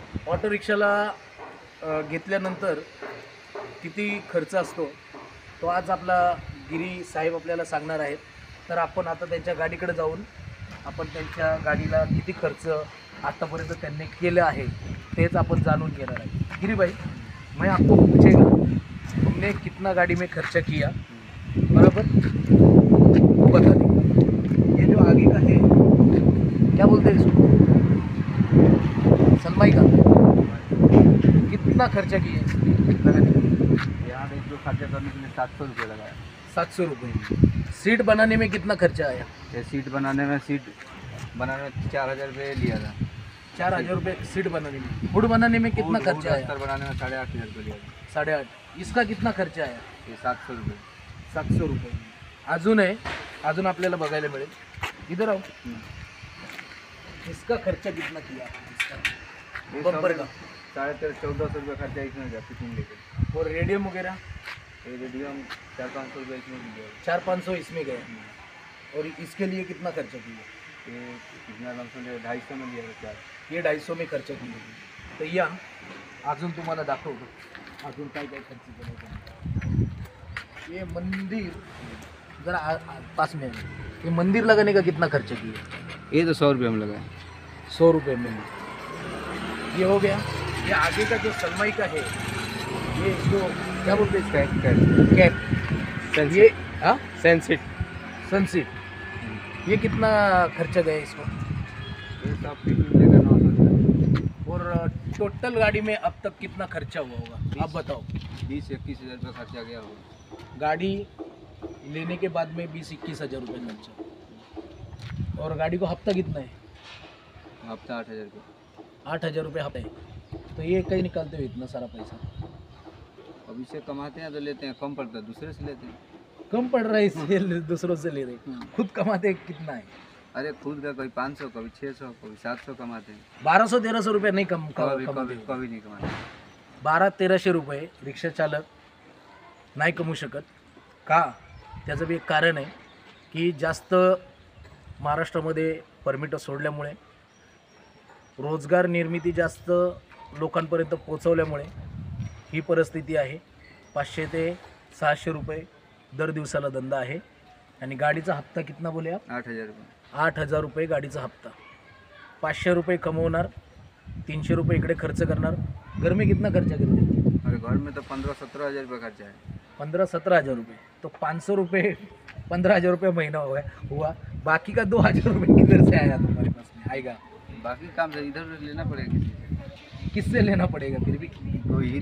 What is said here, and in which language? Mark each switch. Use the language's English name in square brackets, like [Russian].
[Marathi] Auto रिक्षाला घेतल्यानंतर किती खर्च असतो तो आज आपला गिरी साहेब आपल्याला सांगणार आहेत. तर आपण आता त्यांच्या गाडीकडे जाऊन आपण त्यांच्या गाडीला किती खर्च आतापर्यंत त्यांनी केलं आहे तेच आपण जाणून घेणार आहे. [Hindi] गिरी भाई, मैं आपको पूछेगा तुमने कितना गाड़ी में खर्चा किया, बराबर वो बता देंगे. ये जो आगे का है क्या बोलते हैं इसको, सनमाई का, कितना खर्चा किया यहाँ पे जो खर्चा करने के लिए 700 रुपये लगाया. 700 रुपये. सीट बनाने में कितना खर्चा आया? ये सीट बनाने में 4,000 रुपये लिया था. 4,000 रुपये सीट बनाने में. हुड बनाने में कितना खर्चा आया? अस्तर बनाने में 8,500 रुपये लिया था. 8,500. इसका कितना खर्चा आया? ये 700 रुपये. 700 रुपये. [Marathi] अजून आहे, अजून आपल्याला बघायला मिळेल. [Hindi] इधर आओ. इसका खर्चा कितना किया इसका? ये बम्पर सब का 1,300-1,400 रुपये खर्चा इसमें गया फिटिंग लेके. और रेडियम वगैरह ये रेडियम 400-500 रुपये इसमें भी गया. 400-500 इसमें गया. और इसके लिए कितना खर्चा किया? ये कितना लमसम 250 में लिया था. चार ये 250 में [Marathi] खर्च केली. तर या अजून तुम्हाला दाखवतो अजून काय काय खर्च केला त्यांनी. [Hindi] ये मंदिर जरा पास में है. ये मंदिर लगाने का कितना खर्च किया? ये तो 100 रुपये में लगाया. 100 रुपये में. ये हो गया. ये आगे का जो सनमाई का है, ये इसको क्या बोलते हैं इसका? कैप. ये हाँ सनसेट. सनसीट. ये कितना खर्चा गया इसको? ये सब फिटिंग लेकर 900 रुपये. और टोटल गाड़ी में अब तक कितना खर्चा हुआ होगा आप बताओ? 20-21 हज़ार रुपये खर्चा गया होगा. गाड़ी लेने के बाद में 20-21 हज़ार रुपये खर्चा. और गाड़ी को हफ्ता कितना है? हफ्ता 8,000 रुपये. 8,000 रुपये हफ्ता है. तो ये कहीं निकालते हो इतना सारा पैसा? अब इसे कमाते हैं तो लेते हैं, कम पड़ता है दूसरे से लेते हैं. कम पड़ रहा है इसलिए दूसरों से ले रहे. खुद कमाते कितना है? अरे खुद का कभी 500, कभी 600, कभी 700 कमाते हैं. 1200-1300 रुपये नहीं कभी कमाते. कभी नहीं कमाते. [Marathi] 1200-1300 रुपये रिक्षा चालक नाही कमवू शकत का? त्याचं बी एक कारण आहे की जास्त महाराष्ट्रामध्ये परमिट सोडल्यामुळे, रोजगार निर्मिती जास्त लोकांपर्यंत पोचवल्यामुळे ही परिस्थिती आहे. 500 ते 600 रुपये दर दिवसाला धंदा आहे. आणि गाडीचा हप्ता [Hindi] कितना बोले आप? [Marathi] 8,000 रुपये. 8,000 रुपये गाडीचा हप्ता. 500 रुपये कमवणार, 300 रुपये इकडे खर्च करणार. [Hindi] घर में कितना खर्चा करते? अरे घर में तो 15-17 हज़ार रुपये खर्चा है. 15-17 हज़ार रुपये. तो 500 रुपये 15,000 रुपये महीना हुआ. बाकी का 2,000 रुपये किधर से आया तुम्हारे पास में? आएगा बाकी काम से इधर लेना पड़ेगा किसी से. किससे लेना पड़ेगा फिर भी? कोई